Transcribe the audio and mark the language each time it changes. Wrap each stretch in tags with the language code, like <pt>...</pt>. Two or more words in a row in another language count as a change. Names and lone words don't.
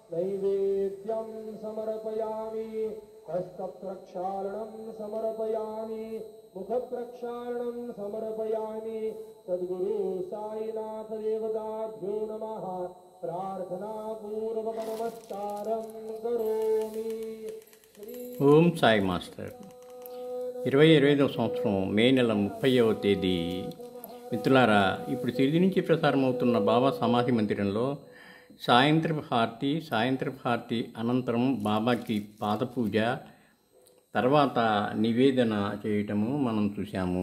<sa>नैवेद्यं समर्पयामि हस्तप्रक्षालनं समर्पयामि मुखप्रक्षालनं समर्पयामि सद्गुरु साईनाथ देवताभ्यो नमः प्रार्थनापूर्वक नमस्कारं करोमि</sa> <te>ఓం సాయి మాస్టర్ 2025వ సంవత్సరం మే నెల 30వ తేదీ. మిత్రులారా, ఇప్పుడు తిరిగి నుంచి ప్రసారమవుతున్న బాబా సమాధి మందిరంలో సాయంత్రపు హారతి అనంతరం బాబాకి పాదపూజ, తర్వాత నివేదన చేయటము మనం చూశాము.</te>